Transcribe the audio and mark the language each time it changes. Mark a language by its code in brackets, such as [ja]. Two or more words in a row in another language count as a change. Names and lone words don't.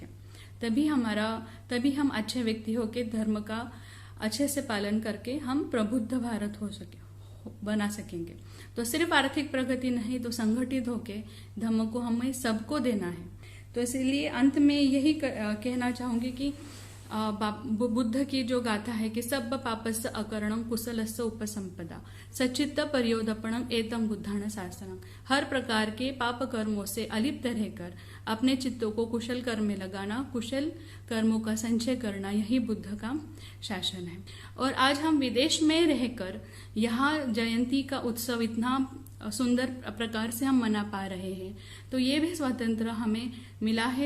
[hi] तभी हम अच्छे व्यक्ति होके धर्म का अच्छे से पालन करके हम प्रबुद्ध भारत बना सकेंगे। तो सिर्फ आर्थिक प्रगति नहीं, तो संगठित होके धर्म को हमें सबको देना है। तो इसीलिए अंत में यही कहना चाहूंगी कि बुद्ध की जो गाथा है कि [pi] सब पापस्य अकरणं कुशलस्य उपसंपदा सचित्त परियोदपणं एतम बुद्धान शासनम। [hi] हर प्रकार के पाप कर्मों से अलिप्त रहकर अपने चित्तों को कुशल कर्म में लगाना, कुशल कर्मों का संचय करना, यही बुद्ध का शासन है। और आज हम विदेश में रहकर यहाँ जयंती का उत्सव इतना सुंदर प्रकार से हम मना पा रहे हैं, तो ये भी स्वतंत्र हमें मिला है।